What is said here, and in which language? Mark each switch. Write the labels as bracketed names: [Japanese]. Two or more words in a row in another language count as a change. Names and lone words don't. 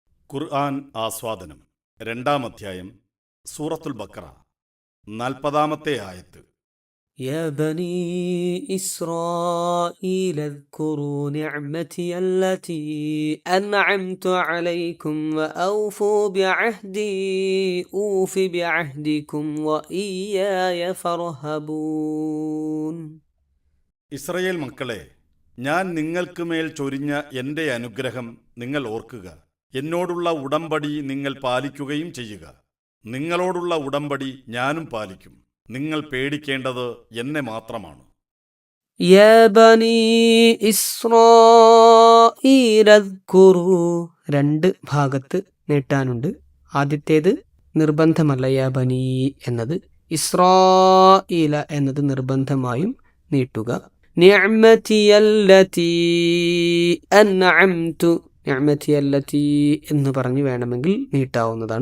[Malayalam] ഖുർആൻ ആസ്വാദനം 2-ാം അധ്യായം സൂറത്തുൽ ബഖറ 40-ാമത്തെ ആയത്ത്. [Arabic] يا بني إسرائيل اذكروا نعمتي التي أنعمت عليكم وأوفوا بعهدي أوف بعهدكم وإياي فارهبون. [Malayalam] ഇസ്രയേൽ മക്കളെ, ഞാൻ നിങ്ങൾക്ക് മേൽ ചൊരിഞ്ഞ എൻ്റെ അനുഗ്രഹം നിങ്ങൾ ഓർക്കുക. എന്നോടുള്ള ഉടമ്പടി നിങ്ങൾ പാലിക്കുകയും ചെയ്യുക. നിങ്ങളോടുള്ള ഉടമ്പടി ഞാനും പാലിക്കും. നിങ്ങൾ പേടിക്കേണ്ടത് എന്നെ മാത്രമാണ്. [Arabic] يا بني إسرائيل اذكروا [Malayalam] രണ്ട് ഭാഗത്ത് നീട്ടാനുണ്ട്. ആദ്യത്തേത് നിർബന്ധമല്ല, [Arabic] يا بني [Malayalam] എന്നത്. ഇസ്രാഈല എന്നത് നിർബന്ധമായും നീട്ടുക. [Arabic] نعمتي التي أنعمت, نعمتي التي [Malayalam] എന്ന് പറഞ്ഞു വേണമെങ്കിൽ നീട്ടാവുന്നതാണ്.